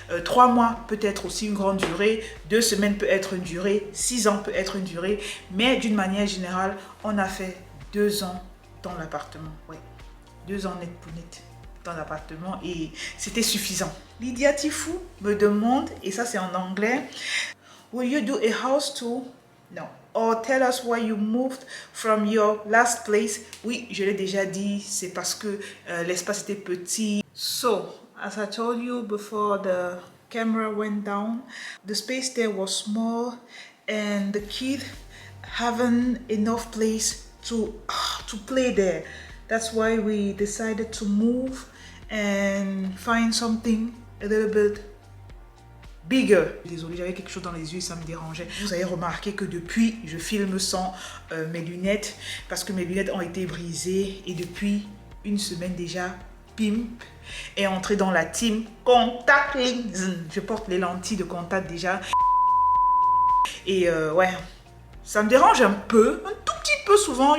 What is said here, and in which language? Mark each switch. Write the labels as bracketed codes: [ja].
[fr] 3 mois peut être aussi une grande durée, 2 semaines peut être une durée, 6 ans peut être une durée, mais d'une manière générale, on a fait 2 ans dans l'appartement. Ouais, 2 ans net pour net dans l'appartement et c'était suffisant. Lydia Tifou me demande, et ça c'est en anglais, [en] will you do a house tour? [fr] Non. [en] Or tell us why you moved from your last place. [fr] Oui, je l'ai déjà dit, c'est parce que l'espace était petit. [en] So, as I told you before the camera went down, the space there was small and the kids haven't enough place to play there. That's why we decided to move and find something a little bit bigger. [fr] Désolée, j'avais quelque chose dans les yeux, ça me dérangeait. Vous avez remarqué que depuis, je filme sans mes lunettes parce que mes lunettes ont été brisées et depuis une semaine déjà, Pimp est entré dans la team Contact Lenses. Je porte les lentilles de contact déjà. Et ouais, ça me dérange un peu, un tout petit peu souvent.